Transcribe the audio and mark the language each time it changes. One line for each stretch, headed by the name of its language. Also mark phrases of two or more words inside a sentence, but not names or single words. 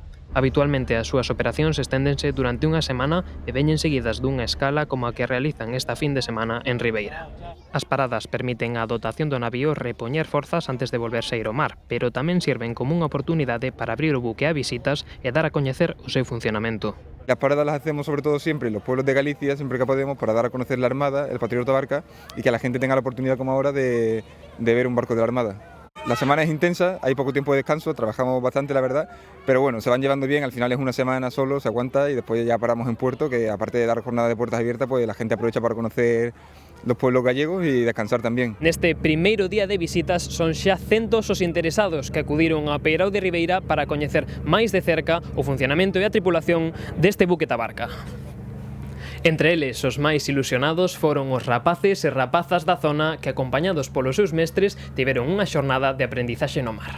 Galician: Habitualmente as súas operacións esténdense durante unha semana e veñen seguidas dunha escala como a que realizan esta fin de semana en Ribeira. As paradas permiten á dotación do navío repoñer forzas antes de volverse a ir ao mar, pero tamén sirven como unha oportunidade para abrir o buque a visitas e dar a coñecer o seu funcionamento.
Spanish: Las paradas las hacemos sobre todo siempre en los pueblos de Galicia, siempre que podemos, para dar a conocer la Armada, el patrulleiro Tabarca, y que la gente tenga la oportunidad como ahora de ver un barco de la Armada. La semana es intensa, hay poco tiempo de descanso, trabajamos bastante la verdad, pero bueno, se van llevando bien, al final es una semana solo, se aguanta y después ya paramos en puerto, que aparte de dar jornada de puertas abiertas, pues la gente aprovecha para conocer los pueblos gallegos y descansar tamén.
Galician: Neste primeiro día de visitas son xa centos os interesados que acudiron ao peirao de Ribeira para coñecer máis de cerca o funcionamento e a tripulación deste buque Tabarca. Entre eles, os máis ilusionados foron os rapaces e rapazas da zona que, acompañados polos seus mestres, tiveron unha xornada de aprendizaxe no mar.